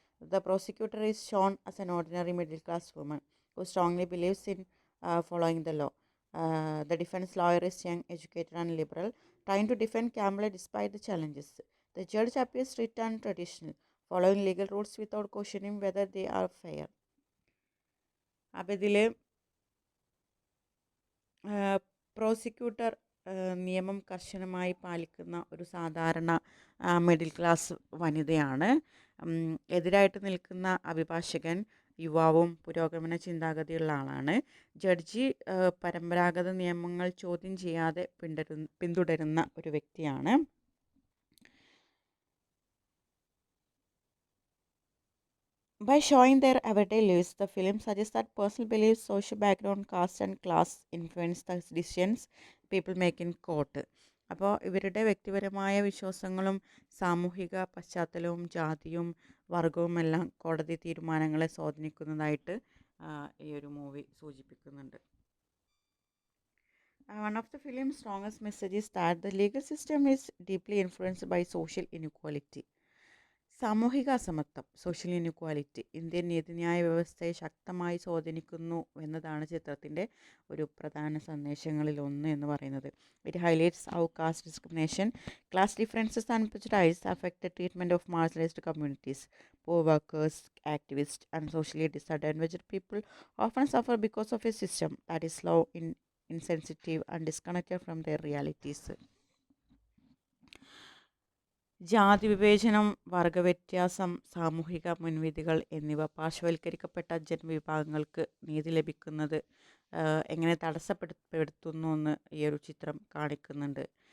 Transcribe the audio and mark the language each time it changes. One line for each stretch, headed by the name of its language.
English: The prosecutor is shown as an ordinary middle-class woman who strongly believes in following the law. The defense lawyer is young, educated and liberal, trying to defend Campbell despite the challenges. The judge appears strict and traditional, following legal rules without questioning whether they are fair.
Malayalam: അപ്പോൾ ഇതിൽ prosecutor നിയമം കർശനമായി പാലിക്കുന്ന ഒരു സാധാരണ middle class വനിതയാണ്. എതിരായിട്ട് നിൽക്കുന്ന അഭിഭാഷകൻ യുവാവും പുരോഗമന ചിന്താഗതിയുള്ള ആളാണ്. ജഡ്ജി പരമ്പരാഗത നിയമങ്ങൾ ചോദ്യം ചെയ്യാതെ പിന്തുടരുന്ന ഒരു വ്യക്തിയാണ്.
English: By showing their everyday lives, the film suggests that personal beliefs, social background, caste and class influence the decisions people make in court.
Malayalam: അപ്പോൾ ഇവരുടെ വ്യക്തിപരമായ വിശ്വാസങ്ങളും സാമൂഹിക പശ്ചാത്തലവും ജാതിയും വർഗവും എല്ലാം കോടതി തീരുമാനങ്ങളെ സ്വാധീനിക്കുന്നതായിട്ട് ഈ ഒരു മൂവി സൂചിപ്പിക്കുന്നുണ്ട്.
English: One of the film's strongest messages is that the legal system is deeply influenced by social inequality.
Malayalam: സാമൂഹിക അസമത്വം,
English: social inequality,
Malayalam: ഇന്ത്യൻ നീതിന്യായ വ്യവസ്ഥയെ ശക്തമായി സ്വാധീനിക്കുന്നു എന്നതാണ് ചിത്രത്തിൻ്റെ ഒരു പ്രധാന സന്ദേശങ്ങളിൽ ഒന്ന് എന്ന് പറയുന്നത്.
English: It highlights how caste discrimination, class differences and prejudice affect the treatment of marginalised communities. Poor workers, activists and socially disadvantaged people often suffer because of a system that is slow, insensitive and disconnected from their realities.
Malayalam: ജാതി വിവേചനം, വർഗവ്യത്യാസം, സാമൂഹിക മുൻവിധികൾ എന്നിവ പാർശ്വവൽക്കരിക്കപ്പെട്ട ജനവിഭാഗങ്ങൾക്ക് നീതി ലഭിക്കുന്നത് എങ്ങനെ തടസ്സപ്പെടുത്തുന്നു എന്ന് ഈ ഒരു ചിത്രം കാണിക്കുന്നുണ്ട്.